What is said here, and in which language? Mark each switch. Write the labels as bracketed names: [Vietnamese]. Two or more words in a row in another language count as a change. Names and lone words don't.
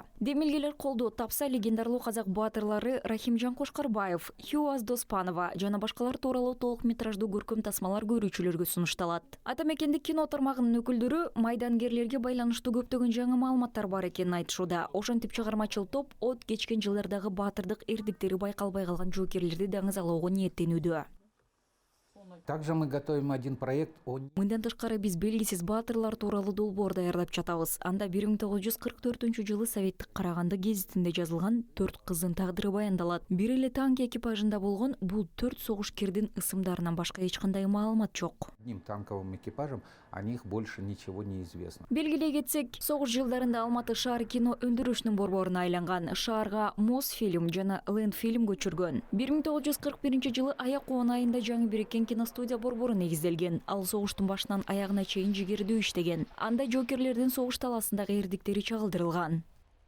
[Kyrgyz] Демилгелер колдоо тапса, легендарлуу казак баатырлары Рахимжан Кошкарбаев, Хюаз Доспанова жана башкалар тууралуу толук метраждуу көркөм тасмалар көрүүчүлөргө сунушталат. Ата мекендик кино тармагынын өкүлдөрү майдангерлерге байланыштуу көптөгөн жаңы маалыматтар бар экенин айтышууда. Ошентип чыгармачыл топ от кечкен жылдардагы баатырдык эрдиктери байкалбай калган жоокерлерди даңызалоого ниеттенүүдө. [Russian] Также мы готовим один проект о... [Kyrgyz] Мындан тышкары биз белгисиз баатырлар тууралуу долбоор даярдап жатабыз. Анда 1944-жылы советтик Караганды гезитинде жазылган 4 кыздын тагдыры баяндалат. Бир эле танк экипажында болгон бул 4 согушкердин ысымдарынан башка эч кандай маалымат жок. [Russian] Одним танковым экипажем о них больше ничего не известно. [Kyrgyz] Белгилей кетсек, согуш жылдарында Алматы шаар кино өндүрүшүнүн борборуна айланган. Шаарга Мосфильм жана Ленфильм көчүргөн. 1941-жылы аяк оон айында жаңы бириккен киностудия борбору негизделген. Ал согуштун башынан аягына чейин жигердүү иштеген. Анда жокерлердин согуш таласындагы эрдиктери чагылдырылган.